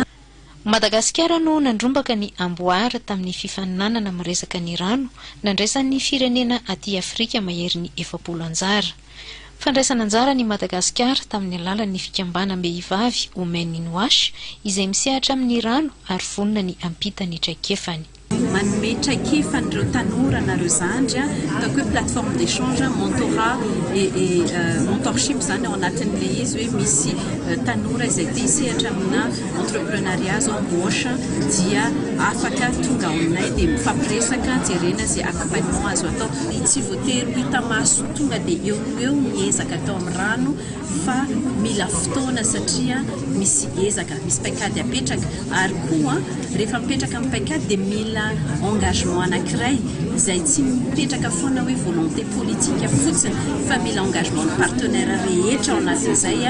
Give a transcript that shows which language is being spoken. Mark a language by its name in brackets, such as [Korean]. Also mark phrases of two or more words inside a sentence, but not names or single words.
[Malagasy] Madagasikara no nandrombaka ny amboara tamin'ny fifaninanana miresaka ny rano nandraisan'ny firenena aty Afrika mahery ny 700 anjara. Fandraisana anjara ny Madagasikara tamin'ny alalan'ny fikambanam-behivavy Women in Wash izay misehatra amin'ny rano ary vonona ny ampitany traikefany. Manome traikefan'ireo tanora nareo zandry ataoko hoe [French] plateforme d'échange mentorat et mentorship [Malagasy] zany ao anatin'le izy hoe misy tanora izay te hisehatra amina entrepreneuriat zao embauche dia afaka tonga aminay dia mifampiresaka jerena zay accompagnement azo atao tsy voatery hita maso tonga dia eo miezaka atao amin'ny rano fa mila fotoana satria misy ezaka misy paikady apetraka ary koa rehefa mipetraka amin'ny paikady dia mila engagement anankiray izay tsy mipetraka foana hoe [French] volonté politique [Malagasy] fotsiny fa mila [French] engagement partenaire [Malagasy] rehetra ao anatin'izay.